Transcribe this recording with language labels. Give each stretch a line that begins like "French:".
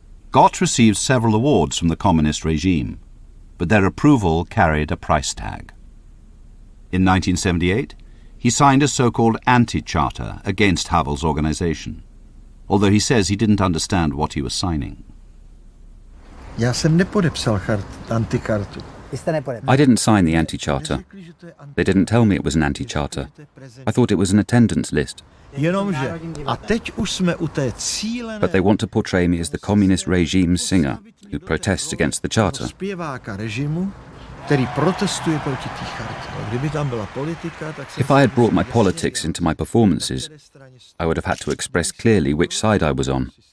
English: Gott received several awards from the communist regime, but their approval carried a price tag. In 1978, he signed a so-called anti-charter against Havel's organization, although he says he didn't understand what he was signing.
Czech: Já jsem nepodepsal antikartu.
English: I didn't sign the anti-charter. They didn't tell me it was an anti-charter. I thought it was an attendance list.
Czech: Jenomže, a teď už jsme u té cílené...
English: But they want to portray me as the communist regime's singer who protests against the charter.
Czech: Zpěváka režimu, který protestuje proti té chartě. Kdyby tam byla politika, tak...
English: If I had brought my politics into my performances, I would have had to express clearly which side I was on.